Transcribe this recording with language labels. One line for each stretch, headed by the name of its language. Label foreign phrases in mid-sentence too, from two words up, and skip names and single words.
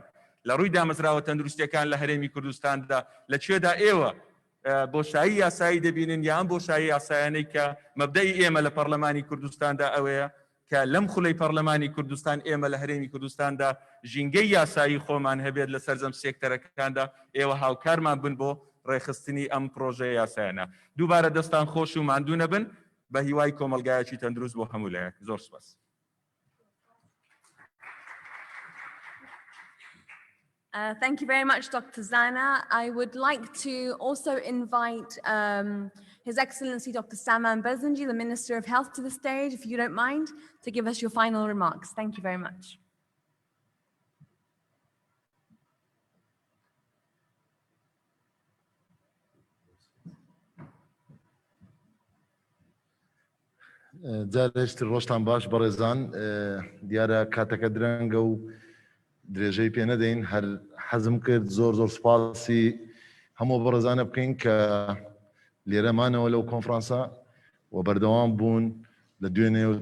Central Kurdish: لە ڕووی دامەزراوە تەندروستیەکان لە هەرێمی کوردستاندا لەکوێدا ئێوە بۆشایی یاسایی دەبینن یان بۆشایی یاسایانەی کە مەبدەی ئێمە لە پەرلەمانی کوردستاندا ئەوەیە کە لەم خولەی پەرلەمانی کوردستان ئێمە لە هەرێمی کوردستاندا ژینگەی یاسایی خۆمان هەبێت لە سەرجەم سێکتەرەکاندا ئێوە هاوکارمان بن بۆ ڕێخستنی ئەم پرۆژەی یاسایانە دووبارە دەستان خۆش و ماندوو نەبن بە هیوای کۆمەلگایەکی تەندروست بۆ هەموو لایەک زۆر سپاس.
English: Thank you very much, Dr. Zana. I would like to also invite His Excellency Dr. Saman Bezanji, the Minister of Health, to the stage, if you don't mind, to give us your final remarks. Thank you very much.
Central Kurdish: جارێشتر ڕۆژتان باش بەڕێزان دیارە کاتەکە درەنگە و درێژەی پێ نەدەین هەر حەزم کرد زۆر زۆر سپاسی هەموو بەڕێزانە بکەین کە لێرەمانەوە لەو کۆنفرانسە و بەردەوام بوون لە دوێنێ و